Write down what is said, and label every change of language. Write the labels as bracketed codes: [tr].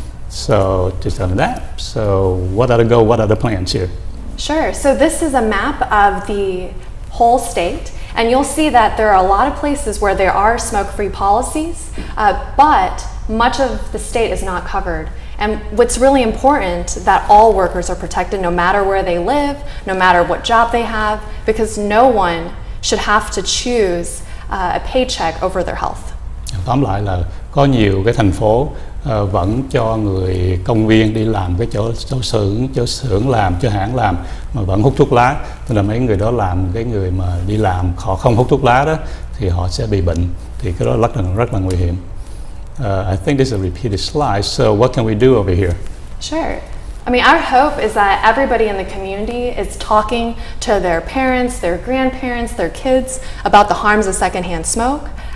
[en] So just on that. So what are the goals? What are the plans here? Sure. So this is a map of the whole state, and you'll see that there are a lot of places where there are smoke-free policies, but much of the state is not covered. And what's really important that all workers are protected no matter where they live, no matter what job they have, because no one should have to choose a paycheck over their health. [vi] Tóm lại là có nhiều cái thành phố vẫn cho người công viên đi làm cái chỗ xưởng làm, cho hãng làm mà vẫn hút thuốc lá. Tức là mấy người đó làm, cái người mà đi làm họ không hút thuốc lá đó thì họ sẽ bị bệnh, thì cái đó rất là nguy hiểm. [en] I think this is a repeated slide. So what can we do over here? Sure. I mean, our hope is that everybody in the community is talking to their parents, their grandparents, their kids about the harms of secondhand smoke.